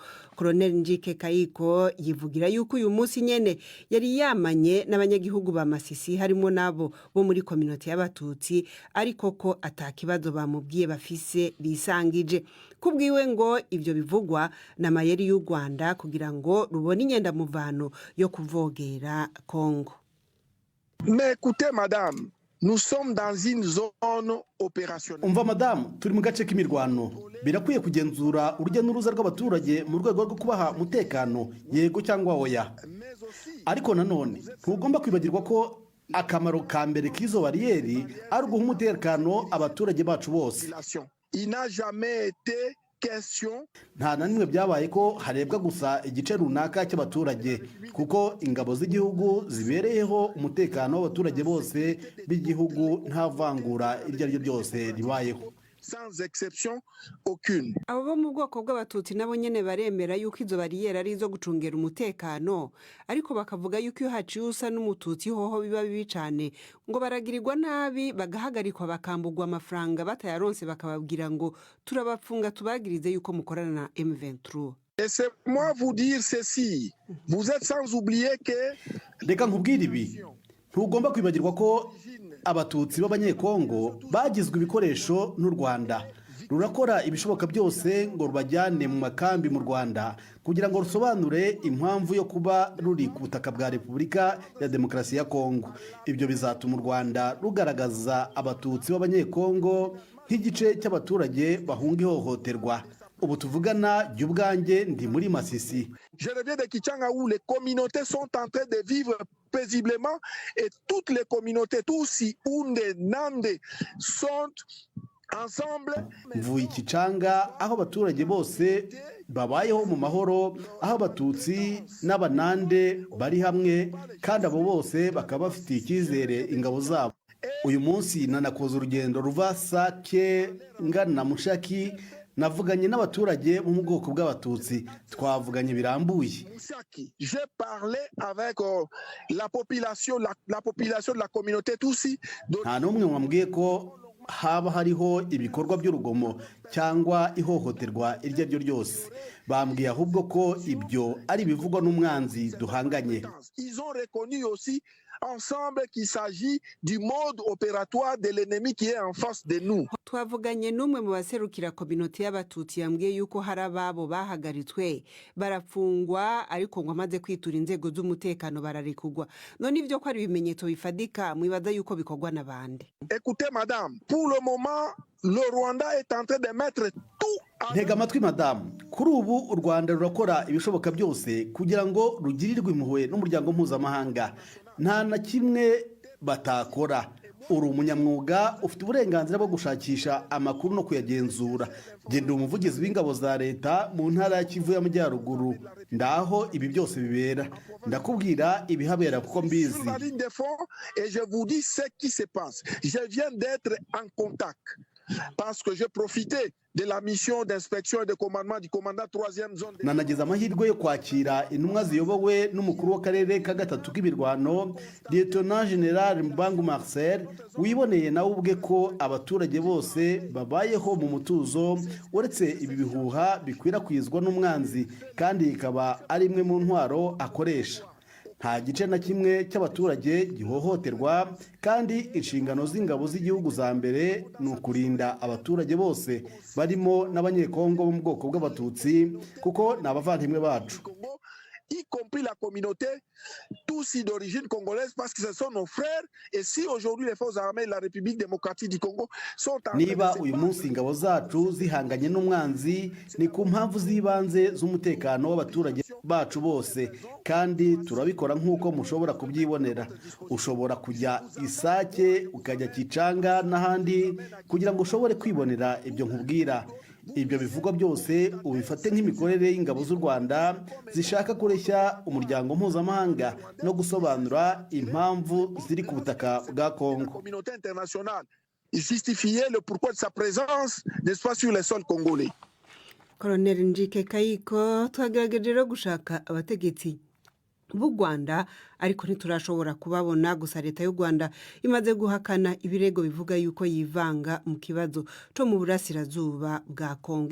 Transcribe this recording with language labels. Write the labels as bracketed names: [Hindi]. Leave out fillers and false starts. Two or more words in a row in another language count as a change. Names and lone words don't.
[Rundi] Colonel Njike Kayiko yivugira yuko uyu munsi nyene yari yamanye n'abanyagihugu ba Masisi harimo nabo bo muri community y'abatutsi, ariko ko atakibazo bamubwiye bafise bisangije. Kubwiwe ngo ivyo bivugwa na mayeri y'u Rwanda kugira ngo rubone inyenda muvano yo kuvogera Kongo. [French] Mais écoutez madame, nous sommes dans une zone opérationnelle. [Kinyarwanda] Umva madame, turi mu gace k'imirwano, birakwiye kugenzura urujya n'uruza rw'abaturage mu rwego rwo kubaha umutekano, yego cyangwa oya. Ariko nanone ntugomba kwibagirwa ko akamaro ka mbere k'izo bariyeri ari uguha umutekano abaturage bacu bose. [French] Il n'a jamais été question. [Kinyarwanda] Nta na nimwe byabaye ko harebwa gusa igice runaka cy'abaturage, kuko ingabo z'igihugu zibereyeho umutekano w'abaturage bose b'igihugu nta vangura iryo ari ryo ryose ribayeho. [French] Sans exception aucune. [Rundi] Abo bo mu bwoko bw'abatutsi nabo nyene baremera yuko izo bariyeri ari izo gucungera umutekano, ariko bakavuga yuko iyo haciye usa n'umututsi hoho biba bibi cane, ngo baragirirwa nabi bagahagarikwa bakambugwa amafaranga batayaronse, bakababwira ngo turabapfunga tubagirize yuko mukorana na M23. [French] Laissez-moi vous dire ceci, vous êtes sans oublier que [Kinyarwanda] reka nkubwire ibi, ntugomba kwibagirwa ko abatutsi b'abanyekongo bagizwe ibikoresho n'u Rwanda. Rurakora ibishoboka byose ngo rubajyane mu makambi mu Rwanda kugira ngo rusobanure impamvu yo kuba ruri ku butaka bwa Repubulika ya Demokarasi ya Kongo. Ibyo bizatuma u Rwanda rugaragaza abatutsi b'abanyekongo nk'igice cy'abaturage bahunga ihohoterwa. Ubu tuvugana y'ubwanjye ndi muri Masisi. [French] Je reviens de Kichanga où les communautés sont en train de vivre paisiblement et toutes les communautés, tous si Unde, Nande, sont [Kinyarwanda] mvuye ikicanga aho abaturage bose babayeho mu mahoro, aho abatutsi n'abanande bari hamwe kandi abo bose bakaba bafitiye icyizere ingabo zabo. Uyu munsi nanakoze urugendo ruva Sake ngana Mushaki, navuganye n'abaturage bo mu bwoko bw'abatutsi, twavuganye birambuye. [French] J'ai parlé avec la population de la communauté Tutsi. [Kinyarwanda] Nta n'umwe wambwiye ko haba hariho ibikorwa by'urugomo cyangwa ihohoterwa iryo ari ryo ryose. Bambwiye ahubwo ko ibyo ari ibivugwa n'umwanzi duhanganye. [French] Ils ont reconnu aussi ensemble qu'il s'agit du mode opératoire de l'ennemi qui est en face de nous. [Rundi] Twavuganye n'umwe mu baserukira communauté y'abatutsi yambwiye yuko hari ababo bahagaritswe barafungwa ariko ngo amaze kwitura inzego z'umutekano bararekugwa. None ibyo ko ari ibimenyetso bifadika mwibaza yuko bikorwa n'abandi. [French] Écoutez madame, pour le moment le Rwanda est en train de mettre tout. [Kinyarwanda] Ntega amatwi madamu, kuri ubu u Rwanda rurakora ibishoboka byose kugira ngo rugirirwe impuhwe n'umuryango mpuzamahanga. Nta na kimwe batakora. Uri umunyamwuga, ufite uburenganzira bwo gushakisha amakuru no kuyagenzura. Genda umuvugizi w'ingabo za leta mu ntara ya Kivu y'Amajyaruguru, ndaho ibi byose bibera. Ndakubwira ibihabera kuko mbizi. [French] Et je vous dis ce qui se passe. Je viens d'être en contact parce que j'ai profité de la mission d'inspection et de commandement du commandant 3e zone. [Kinyarwanda] Nanageza amahirwe yo kwakira intumwa ziyobowe n'umukuru w'akarere ka gatatu k'ibirwano, Lieutenant General Mbangu Marcel, wiboneye nawe ubwe ko abaturage bose babayeho mu mutuzo uretse ibi bihuha bikwirakwizwa n'umwanzi kandi ikaba ari imwe mu ntwaro akoresha. Nta gice na kimwe cy'abaturage gihohoterwa kandi inshingano z'ingabo z'igihugu za mbere ni ukurinda abaturage bose barimo n'abanyekongo bo mu bwoko bw'abatutsi kuko ni abavandimwe bacu, [French] y compris la communauté Tutsi d'origine congolaise parce que ce sont nos frères. Et si aujourd'hui les forces armées de la République démocratique du Congo sont en [Kinyarwanda] niba uyu munsi ingabo zacu zihanganye n'umwanzi ni ku mpamvu z'ibanze z'umutekano w'abaturage bacu bose kandi turabikora nk'uko mushobora kubyibonera. Ushobora kujya Isake ukajya Kicanga n'ahandi kugira ngo ushobore kwibonera ibyo nkubwira. Ibyo bivugwa byose ubifate nk'imikorere y'ingabo z'u Rwanda zishaka kureshya umuryango mpuzamahanga no gusobanura impamvu ziri ku butaka bwa Kongo. [French] Communauté internationale justifier le pourquoi de sa présence n'est-ce pas sur les sols congolais. [Rundi] Colonel Njike Kayiko, twagerageje rero gushaka abategetsi b'u Rwanda ariko ntiturashobora kubabona. Gusa leta y'u Rwanda imaze guhakana ibirego bivuga yuko yivanga mu kibazo cyo mu burasirazuba bwa Kongo.